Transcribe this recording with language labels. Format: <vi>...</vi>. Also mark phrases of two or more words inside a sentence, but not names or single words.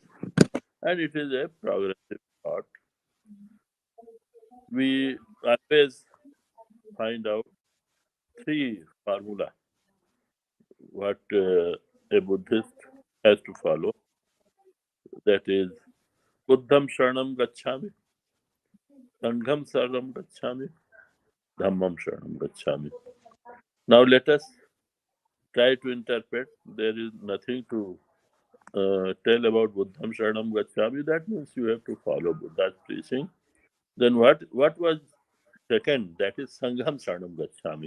<en>And it is a progressive thought. We always find out three formula what a Buddhist has to follow. That is</en> <pi>Buddham Sharanam Gacchami, Sangham Saranam Gacchami, Dhammam Sharanam Gacchami.</pi> <en>Now let us try to interpret. There is nothing to tell about</en> <pi>Buddham Sharanam Gacchami.</pi> <en>That means you have to follow Buddha's preaching. Then what was second? That is</en> <pi>Sangham Sharanam Gacchami.</pi>